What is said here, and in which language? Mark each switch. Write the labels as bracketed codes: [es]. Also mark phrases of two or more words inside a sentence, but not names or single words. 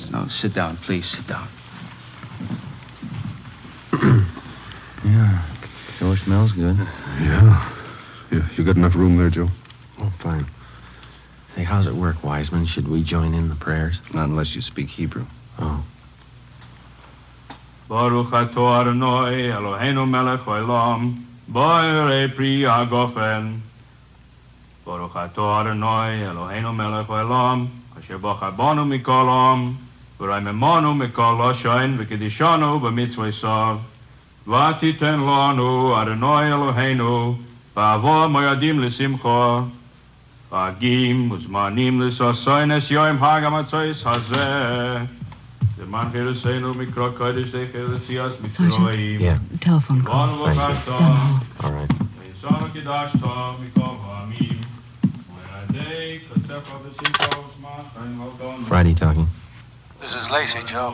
[en] No, sit down, please, sit down. Yeah, sure smells good. Yeah. You got enough room there, Joe? Oh, fine. Hey, how's it work, Wiseman? Should we join in the prayers? Not unless you speak Hebrew. Oh. [he] ברוך אתה אדוני אלוהינו מלך העולם, בורא פרי הגפן. ברוך אתה אדוני אלוהינו מלך העולם, אשר בחר בנו מכל עם, ורוממנו מכל לשון וקדשנו במצוותיו. ותתן לנו אדוני אלוהינו, ומועדים לשמחה, חגים וזמנים לששון, את יום חג המצות הזה. [en] Sergeant, Yeah. telephone call. Thank you. Down the hall. All right. Friday talking. This is Lacey, Joe.